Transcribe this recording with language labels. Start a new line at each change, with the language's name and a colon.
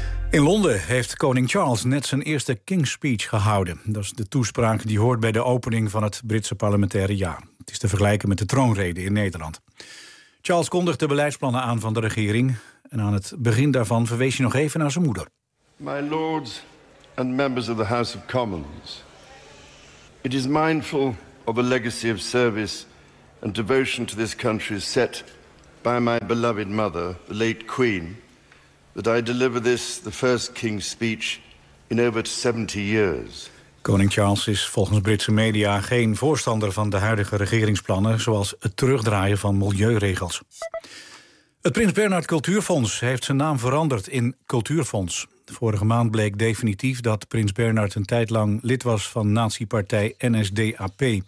Dutch: In Londen heeft koning Charles net zijn eerste King's Speech gehouden. Dat is de toespraak die hoort bij de opening van het Britse parlementaire jaar. Het is te vergelijken met de troonrede in Nederland. Charles kondigt de beleidsplannen aan van de regering. En aan het begin daarvan verwees hij nog even naar zijn moeder.
English: My lords and members of the House of Commons. It is mindful of a legacy of service and devotion to this country set by my beloved mother, the late Queen, that I deliver this, the first King's speech, in over 70 years.
Dutch: Koning Charles is volgens Britse media geen voorstander van de huidige regeringsplannen, zoals het terugdraaien van milieuregels. Het Prins Bernhard Cultuurfonds heeft zijn naam veranderd in Cultuurfonds. Vorige maand bleek definitief dat Prins Bernhard een tijd lang lid was van nazi-partij NSDAP.